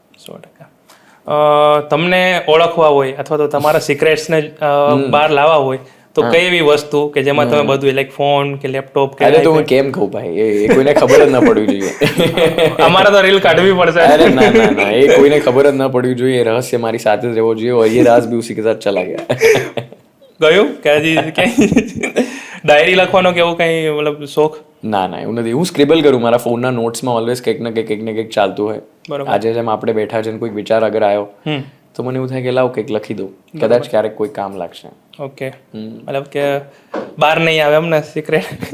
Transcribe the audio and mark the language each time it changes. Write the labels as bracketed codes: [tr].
[en] 100%. [gu] તમને ઓળખવા હોય અથવા તો તમારા સિક્રેટ્સને બહાર લાવવા હોય તો કઈ એવી વસ્તુ કે જેમાં તમે બધું લાઈક ફોન કે લેપટોપ કે અરે તો હું કેમ કહું ભાઈ, એ કોઈને ખબર જ ના પડવી જોઈએ. અમારે તો રીલ કાઢવી પડશે. અરે ના, એ કોઈને ખબર જ ના પડવી જોઈએ. એ રહસ્ય મારી સાથે જ રહેવો જોઈએ. [hi] और ये राज भी उसी के साथ चला गया. [gu] ગયું કે હજી ક્યાંય ડાયરી લખવાનો કે એવું કંઈ મતલબ શોખ? ના એવું નથી. હું સ્ક્રિબલ કરું મારા ફોનના નોટ્સમાં, ઓલવેઝ કંઈક ને કંઈક ચાલતું હોય. આજે જેમ આપણે બેઠા છે ને કોઈક વિચાર અગર આવ્યો તો મને એવું થાય કે લાવ કંઈક લખી દઉં, કદાચ ક્યારેક કોઈ કામ લાગશે. ઓકે, મતલબ કે બહાર નહીં આવે એમને સિક્રેટ?